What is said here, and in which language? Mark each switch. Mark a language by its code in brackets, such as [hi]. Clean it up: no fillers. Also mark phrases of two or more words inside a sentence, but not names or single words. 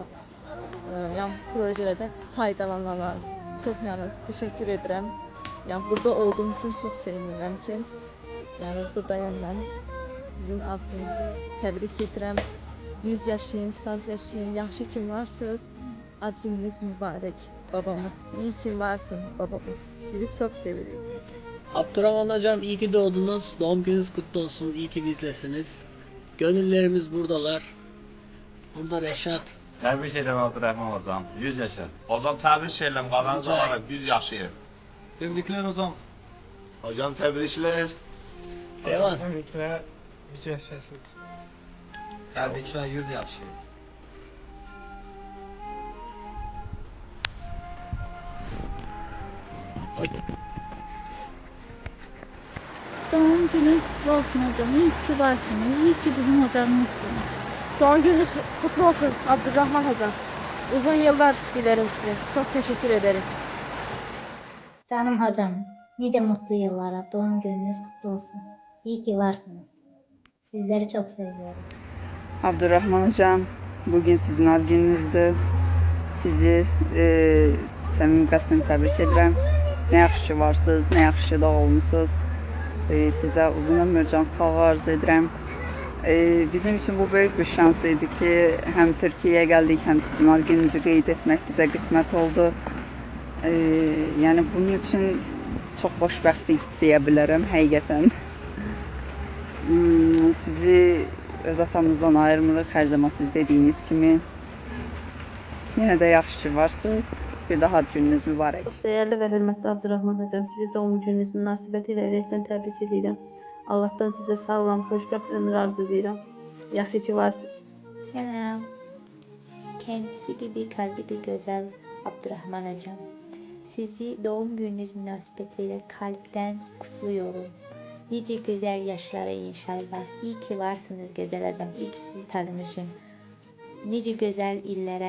[az] Yəni projelərdə faydalananlar. Çox yəni təşəkkür edirəm. Yəni burada olduğum üçün çox sevinirəm ki, yəni buradayım mən. Sizin adınızı təbrik edirəm. 100 yaşayın, saz yaşayın, yaxşı ki varsınız. Ad gününüz mübarək babamız. [tr] İyi ki varsın babamız. Sizi çok seviyorum. Abdurrahman hocam iyi ki doğdunuz. Doğum gününüz kutlu olsun. İyi ki bizlesiniz. Gönüllerimiz buradalar. Burada Reşat. [az] Təbrik edirəm Abdurrahman hocam. 100 yaşa. Hocam təbrik edirəm. Qalan zamanda 100 yaşayır. Təbriklər hocam. Hocam təbriklər. Eyvallah. Təbriklər. 100 yaşasınız. Təbriklər 100 yaşayır. [tr] Doğum günü kutlu olsun hocam. İyi ki varsınız. İyi ki bizim hocamızsınız. Doğum gününüz kutlu olsun Abdurrahman hocam. Uzun yıllar dilerim size. Çok teşekkür ederim. Canım hocam, nice mutlu yıllara, doğum gününüz kutlu olsun. İyi ki varsınız. Sizleri çok seviyorum. [az] Abdurrahman hocam, bugün sizin ad gününüzdür. Sizi səmimi qəlbdən təbrik edirəm. Nə yaxşı ki varsınız, nə yaxşı ki doğulmusunuz. Sizə uzun ömür, can sağlığı arzu edirəm. [tr] Bizim için bu büyük bir şansıydı ki hem Türkiye'ye geldik hem sizin ad gününüzü [az] qeyd etmək bizə qismət oldu. [tr] Yani bunun için çok [az] xoşbəxtlik deyə bilərəm həqiqətən. Sizi öz atamızdan ayırmırıq, hər zaman siz dediyiniz kimi. Yenə də yaxşı ki varsınız. Bir daha ad gününüz mübarək. Çox dəyərli və hörmətli Abdurrahman hocam, sizi doğum gününüz münasibətilə ürəkdən təbrik edirəm. Allahdan sizə sağlam, xoşbəxt ömür arzu edirəm. Yaxşı ki varsınız. [tr] Selam. Kendisi gibi kalbi de güzel Abdurrahman hocam. Sizi doğum gününüz münasebetiyle kalpten kutluyorum. Nice güzel yaşlara inşallah. İyi ki varsınız güzel hocam. İyi ki sizi tanımışım. Nice güzel illere.